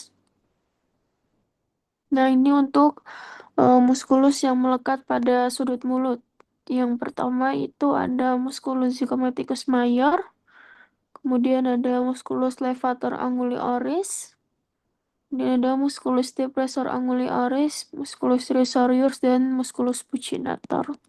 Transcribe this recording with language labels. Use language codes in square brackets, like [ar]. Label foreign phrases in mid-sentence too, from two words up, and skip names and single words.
[id] Nah, ini untuk musculus yang melekat pada sudut mulut. Yang pertama itu ada musculus zygomaticus major, kemudian ada musculus levator anguli oris, kemudian ada musculus depressor anguli oris, musculus risorius, dan musculus buccinator.